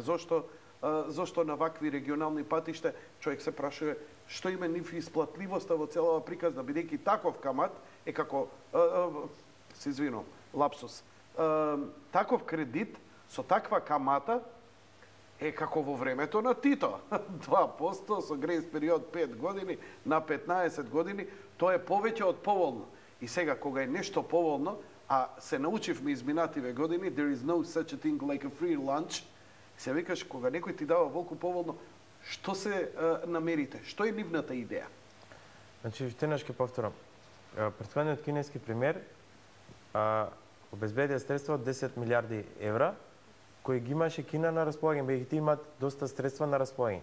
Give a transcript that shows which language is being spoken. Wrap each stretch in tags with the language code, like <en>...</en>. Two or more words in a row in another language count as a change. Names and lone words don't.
<mk>Зошто на вакви регионални патишта? Човек се прашува што има нив исплатливоста во целава приказна, бидејќи таков камат е како, се извинувам, лапсус, таков кредит со таква камата е како во времето на Тито. 2% со грејс период 5 години на 15 години, тоа е повеќе од поволно. И сега, кога е нешто поволно, а се научивме изминативе години,</mk> <en>there is no such a thing like a free lunch,</en> <mk>се викаш, кога некој ти дава волку поволно, што се намерите? Што е нивната идеја? Значи, уште еднаш ќе повторам. Претходниот кинески премиер обезбедија средства од 10 милиарди евра, кои ги имаше Кина на располагање, бидејќи тие имаат доста средства на располагање.</mk>